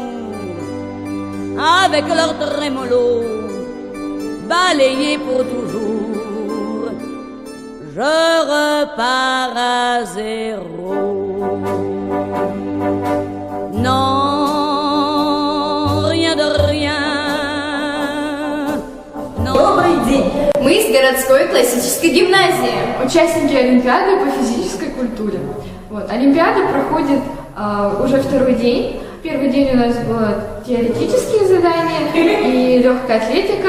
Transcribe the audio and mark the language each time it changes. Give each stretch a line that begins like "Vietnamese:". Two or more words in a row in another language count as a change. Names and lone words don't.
French: Avec leur trémolo, balayé pour toujours, je repars à 0. Non, rien de rien. Non.
Russian: Добрый день! Мы из городской классической гимназии, участники Олимпиады по физической культуре. Вот. Олимпиада проходит уже 2-й день. Первый день у нас было теоретические задания и легкая атлетика.